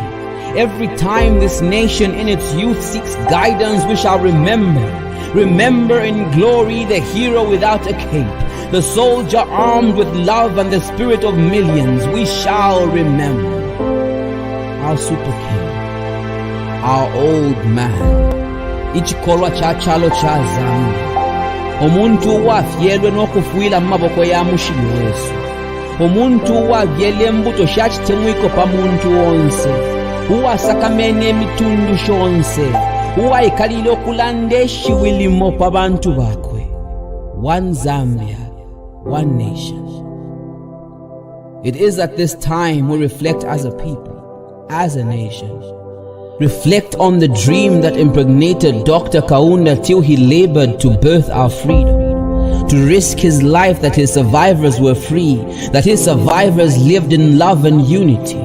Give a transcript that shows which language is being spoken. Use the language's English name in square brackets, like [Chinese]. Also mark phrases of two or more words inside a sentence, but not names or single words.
[English] Every time this nation in its youth seeks guidance, we shall remember in glory the hero without a cape, the soldier armed with love and the spirit of millions. We shall remember our super king, our old man, [Bemba] ichikolwa cha chalo cha Zambia, omuntu wafyelwe n'okufuila mu maboko ya mushili Yesu, omuntu wavyele embuto shachitemwiko pa muntu wonse, uwasakamene emitundu shonse, uwaikalile okulanda eshiwilimo pa bantu bakwe. [English] One Zambia, one nation. It is at this time we reflect as a people, as a nation. Reflect on the dream that impregnated Dr. Kaunda till he labored to birth our freedom, to risk his life that his survivors were free, that his survivors lived in love and unity.